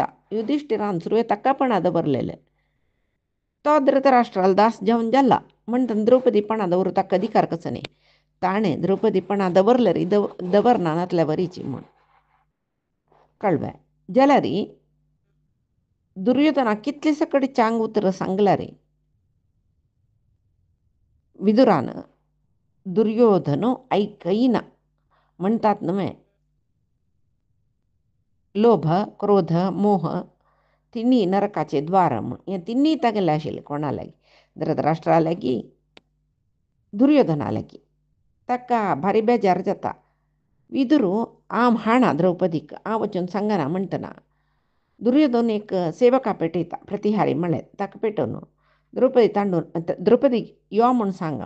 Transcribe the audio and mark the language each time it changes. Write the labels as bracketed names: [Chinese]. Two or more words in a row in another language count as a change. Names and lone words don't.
[Konkani] युधिष्ठिरान सुरवे ताका पण दबरलेले. तो धृतराष्ट्राला दास जावन जाला म्हणटन द्रौपदी पण दवरू ताका अधिकार कसं न्ही. ताणे द्रौपदी पण दबरले रे दबरना नातल्या बरीची म्हूण. कळवे जाल्यार दुर्योधना कितले सकडी चांग उतर सांगला रे. विदुरान दुर्योधन ऐकईना म्हणतात नव्हे. लोभ क्रोध मोह तिन्ही नरकाचे द्वार म्हूण. हे तिन्ही तागेले आशिल्ले कोणालागी धृतराष्ट्रालागी दुर्योधनालागी. ताका भारी बेजार जाता. विदुरू आम हाणा द्रौपदीक हांव वचून सांगना म्हणटना दुर्योधन एक सेवका पेटयता प्रतिहारी म्हळें ताका पेटोवन द्रौपदी तांडून द्रौपदी यो म्हूण सांगम.